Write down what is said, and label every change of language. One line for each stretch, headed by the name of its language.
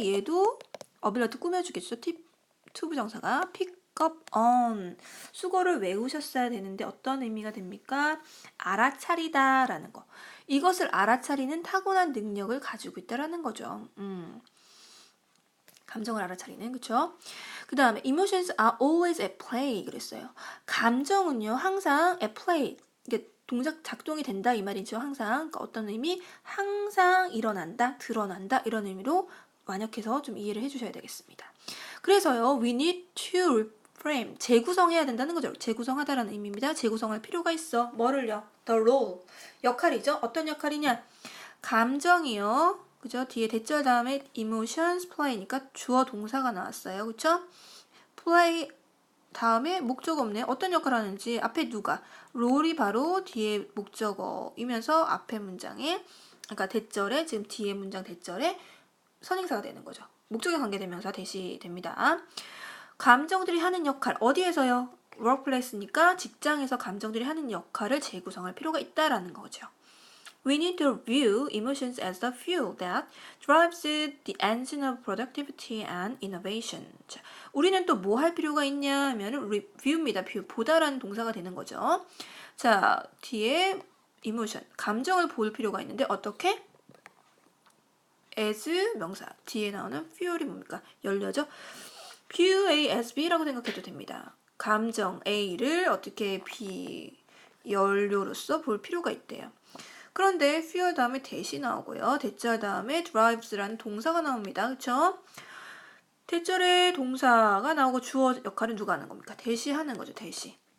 Korean: 얘도 ability 꾸며주겠죠. 투부정사가
English: pick up on,
Korean: 수거를 외우셨어야 되는데 어떤 의미가 됩니까? 알아차리다라는 거. 이것을 알아차리는 타고난 능력을 가지고 있다라는 거죠. 감정을 알아차리는, 그쵸? 그 다음에
English: emotions are always at play
Korean: 그랬어요. 감정은요 항상
English: at play,
Korean: 이게 동작 작동이 된다 이 말이죠. 항상 그러니까 어떤 의미? 항상 일어난다, 드러난다 이런 의미로 완역해서 좀 이해를 해주셔야 되겠습니다. 그래서요,
English: we need to reframe,
Korean: 재구성해야 된다는 거죠. 재구성하다라는 의미입니다. 재구성할 필요가 있어. 뭐를요?
English: the role,
Korean: 역할이죠. 어떤 역할이냐? 감정이요. 그죠? 뒤에 대절 다음에 emotions, play니까 주어 동사가 나왔어요. 그쵸? play 다음에 목적어 없네요. 어떤 역할을 하는지 앞에 누가 롤이 바로 뒤에 목적어이면서 앞에 문장에 그러니까 대절에 지금 뒤에 문장 대절에 선행사가 되는 거죠. 목적어 관계대명사 대시됩니다. 감정들이 하는 역할 어디에서요? workplace니까 직장에서 감정들이 하는 역할을 재구성할 필요가 있다라는 거죠.
English: We need to view emotions as the fuel that drives the engine of productivity and innovation.
Korean: 자, 우리는 또 뭐 할 필요가 있냐 하면 view입니다. view, 보다라는 동사가 되는 거죠. 자, 뒤에 emotion, 감정을 볼 필요가 있는데 어떻게? as 명사, 뒤에 나오는 fuel이 뭡니까? 연료죠.
English: view A as B
Korean: 라고 생각해도 됩니다. 감정 A를 어떻게 B, 연료로서 볼 필요가 있대요. 그런데 fear 다음에 대시 나오고요. 대절 다음에 drives라는 동사가 나옵니다. 그쵸? 대절에 동사가 나오고 주어 역할은 누가 하는 겁니까? 대시하는 거죠. 대시.